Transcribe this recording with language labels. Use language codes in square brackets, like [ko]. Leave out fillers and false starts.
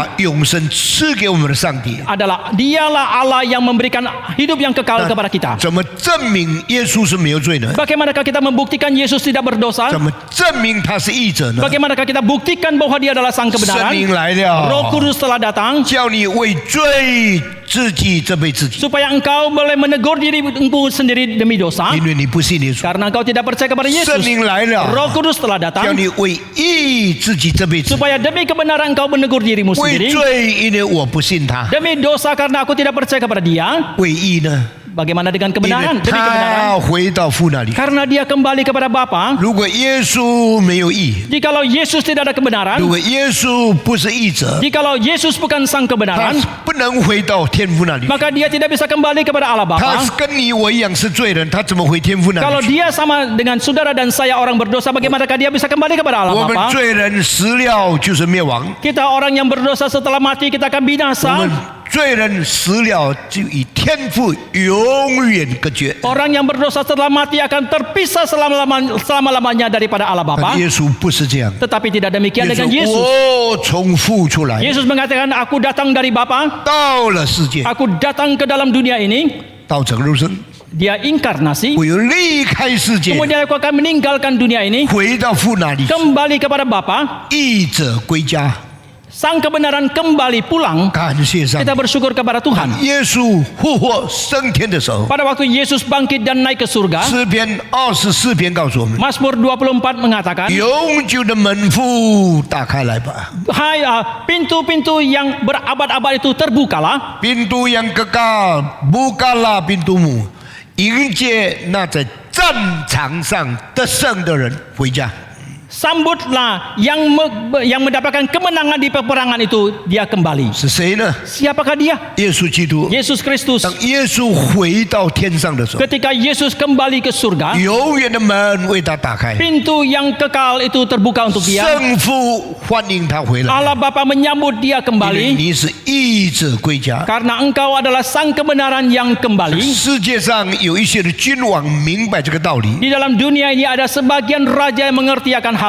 [zh] 把永生赐给我们的上帝。 [id] adalah dialah Allah yang memberikan hidup yang kekal kepada kita. [zh] 怎么证明耶稣是没有罪呢？ [id] Bagaimanakah kita membuktikan Yesus tidak berdosa? [zh] 怎么证明他是义者呢？ [id] Bagaimanakah kita buktikan bahwa dia adalah sang [zh] 圣 [id] kebenaran? [zh] 灵来 [id] Roh Kudus telah datang [zh] 叫你为罪自己责备自己， [id] supaya engkau boleh menegur diri engkau sendiri demi dosa [zh] 因为你不信耶稣。 [id] karena engkau tidak percaya kepada [zh] 圣 [id] Yesus. [zh] 灵来 [id] Roh [zh] 了， [id] Kudus telah [zh] 叫 [id] datang [zh] 你为义自己责备自己， [id] supaya demi kebenaran engkau menegur dirimu [zh] 为 [id] sendiri. [zh] 罪，因为我不信他； [id] Demi dosa karena aku tidak percaya kepada dia. [zh] 为义呢， [id] Bagaimana dengan kebenaran? Demi kebenaran. [zh] 他回到父那里。 [id] Karena dia kembali kepada Bapa. [zh] 如果耶稣没有义， [id] Jikalau Yesus tidak ada kebenaran, [zh] 如果耶稣不是义者， [id] jikalau Yesus bukan sang [zh] 他 [id] kebenaran, [zh] 不能回到天父那里。 [id] maka dia tidak bisa kembali kepada Allah [zh] 他 [id] Bapa. [zh] 跟你我一样是罪人，他怎么回天父那 [id] Kalau [zh] 里去？ [id] dia sama dengan saudara dan saya orang berdosa, bagaimanakah dia bisa kembali kepada Allah [zh] 我们 [id] Bapa? [zh] 罪人死了就是灭亡， [id] Kita orang yang berdosa setelah mati kita akan [zh] 我 [id] binasa. [zh] 们罪人死了就与天父永远隔绝。 [id] Orang yang berdosa setelah mati akan terpisah selama-lamanya daripada Allah [zh] 但 [id] Bapa. [zh] 耶稣不是这样， [id] Tetapi tidak demikian [zh] 耶 [id] dengan [zh] 稣 [id] Yesus. [zh] 我从父出来， [id] Yesus mengatakan, aku datang dari Bapa, [zh] 到了世界， [id] aku datang ke dalam dunia ini. [zh] 道成肉身， [id] Dia inkarnasi. [zh] 我又离开世界， [id] Kemudian aku akan meninggalkan dunia ini, [zh] 回到父那里， [id] kembali kepada Bapa. [zh] 义者归家。 [id] Sang kebenaran kembali pulang. [zh] 感谢上帝 [id] Kita，bersyukur kepada Tuhan. [zh] 耶稣复活升天的时候， [id] Pada waktu Yesus bangkit dan naik ke surga, [zh] 诗篇24篇告诉我们， [id] Mazmur 24 mengatakan, [zh] 永久的门户打开来吧， [id] Hai, pintu-pintu yang berabad-abad itu terbukalah. pintu yang kekal bukalah pintumu， [zh] 迎接那在战场上得胜的人回家。 [id] Sambutlah yang mendapatkan kemenangan di peperangan itu, dia kembali. [zh] 是谁呢？ [id] Siapakah dia? [zh] 耶稣基督。 [id] Yesus Kristus. [zh] 当耶稣回到天上的时候， [id] Ketika Yesus kembali ke surga, [zh] 永远的门为他打开， [id] pintu yang kekal itu terbuka untuk dia. [zh] 圣父欢迎他回来， [id] Allah Bapa menyambut dia [zh] 因为 [id] kembali [zh] 你是义者归家。 [id] karena engkau adalah sang kebenaran yang kembali. [zh] 世界上有一些的君王明白这个道理， [id] Di dalam dunia ini ada sebagian raja yang mengerti akan hal